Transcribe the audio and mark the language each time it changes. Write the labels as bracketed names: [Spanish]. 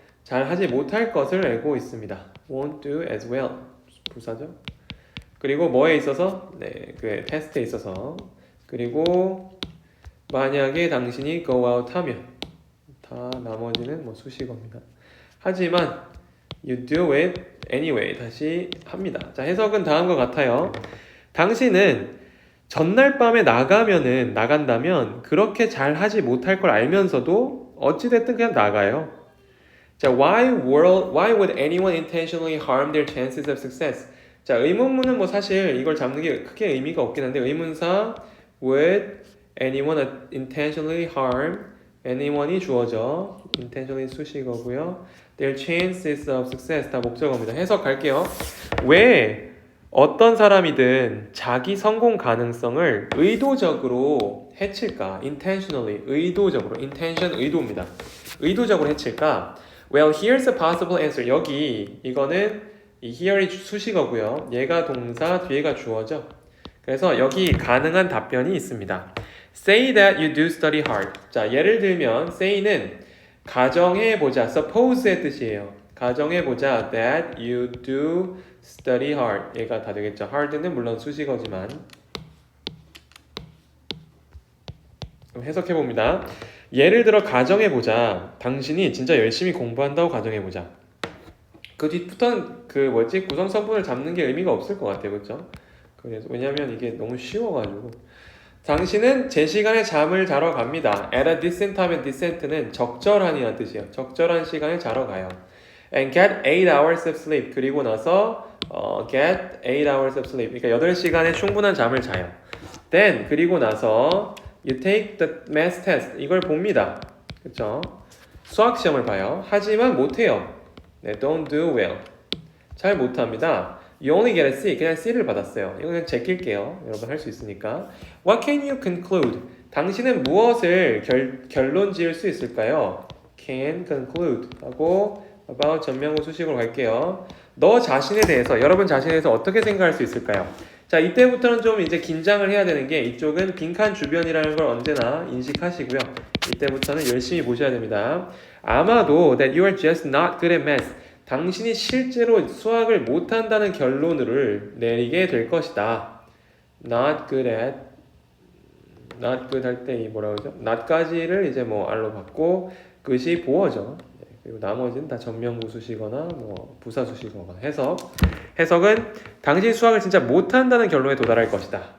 [Korean] 잘 하지 못할 것을 알고 있습니다. [English] Won't do as well. [Korean] 부사죠. 그리고 뭐에 있어서? 네, 그 테스트에 있어서. 그리고 만약에 당신이 go out 하면 다 나머지는 뭐 수식어입니다. 하지만 [English] you do it anyway. [Korean] 다시 합니다. 자, 해석은 다음과 같아요. 당신은 전날 밤에 나간다면 그렇게 잘 하지 못할 걸 알면서도 어찌됐든 그냥 나가요. [English] 자, why would anyone intentionally harm their chances of success? [Korean] 자, 의문문은 뭐 사실 이걸 잡는 게 크게 의미가 없긴 한데 의문사 [English] would anyone intentionally harm [Korean] anyone이 주어져 intentionally 수식어고요. [English] their chances of success [Korean] 다 목적어입니다. 해석할게요. 왜 어떤 사람이든 자기 성공 가능성을 의도적으로 해칠까? intentionally, 의도적으로. intention, 의도입니다. 의도적으로 해칠까? [English] Well, here's a possible answer. [Korean] 여기 이거는 이 here이 수식어고요. 얘가 동사, 뒤에가 주어죠. 그래서 여기 가능한 답변이 있습니다. [English] Say that you do study hard. [Korean] 자, 예를 들면 say는 가정해보자, suppose의 뜻이에요. 가정해보자 [English] that you do study hard. [Korean] 얘가 다 되겠죠. hard는 물론 수식어지만 해석해봅니다. 예를 들어 가정해보자. 당신이 진짜 열심히 공부한다고 가정해보자. 그 뒤부터는 구성성분을 잡는 게 의미가 없을 것 같아요. 그렇죠? 그래서 왜냐면 이게 너무 쉬워가지고 당신은 제 시간에 잠을 자러 갑니다. [English] At a decent time, [Korean] decent는 적절한이라는 뜻이에요. 적절한 시간에 자러 가요. [English] and get 8 hours of sleep. [Korean] 그리고 나서 [English] get 8 hours of sleep. [Korean] 그러니까 8시간의 충분한 잠을 자요. [English] Then [Korean] 그리고 나서 [English] you take the math test. [Korean] 이걸 봅니다. 그렇죠? 수학 시험을 봐요. 하지만 못해요. 네, don't do well. 잘 못합니다. [English] You only get a C. [Korean] 그냥 C를 받았어요. 이거 그냥 제낄게요. 여러분 할 수 있으니까. [English] What can you conclude? [Korean] 당신은 무엇을 결론 지을 수 있을까요? [English] Can conclude [Korean] 하고 about 전명구 수식으로 갈게요. 너 자신에 대해서, 여러분 자신에 대해서 어떻게 생각할 수 있을까요? 자, 이때부터는 좀 이제 긴장을 해야 되는 게 이쪽은 빈칸 주변이라는 걸 언제나 인식하시고요. 이때부터는 열심히 보셔야 됩니다. 아마도 [English] that you are just not good at math. [Korean] 당신이 실제로 수학을 못한다는 결론을 내리게 될 것이다. [English] Not good at, not good [Korean] 할 때 이 뭐라고 그러죠? not까지를 이제 뭐 R로 받고 그것이 보어죠. 그리고 나머지는 다 전면부 수시거나 뭐 부사 수시거나 해석은 당신 수학을 진짜 못한다는 결론에 도달할 것이다.